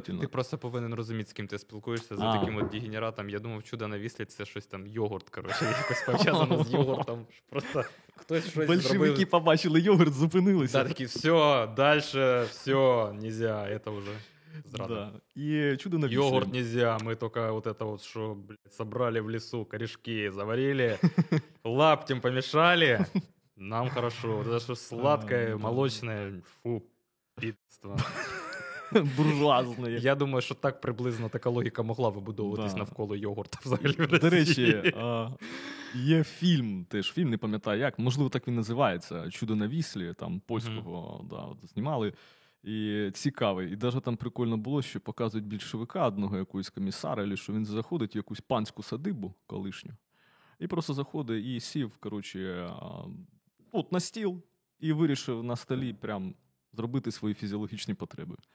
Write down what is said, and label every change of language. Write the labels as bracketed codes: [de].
[uk] Ти просто повинен розуміти, з ким ти спілкуєшся, за таким от дегенератом. Я думав, чудо на Віслі — це щось там йогурт, коротше, якось пов'язано з йогуртом. Просто хтось щось [ru] Большевики [uk] зробив. побачили йогурт, зупинилися. Да, такі, все, дальше, все, нельзя, це вже зрада. Да. І «Чудо на Віслі». [ru] Йогурт нельзя, мы только вот это вот, что, блядь, собрали в лесу, корешки заварили, лаптем помешали, нам хорошо. Вот это что сладкое, молочное, фу, пидство. [uk] Буржуазної. Я думаю, що так приблизно така логіка могла вибудовуватись Да. навколо йогурта взагалі в Росії. До речі, є фільм, теж фільм, не пам'ятаю як, можливо, так він називається «Чудо на Віслі», там польського от знімали. І цікавий. І навіть там прикольно було, що показують більшовика одного якогось комісара, що він заходить в якусь панську садибу колишню, і просто заходить і сів, коротше, от на стіл, і вирішив на столі прям зробити свої фізіологічні потреби.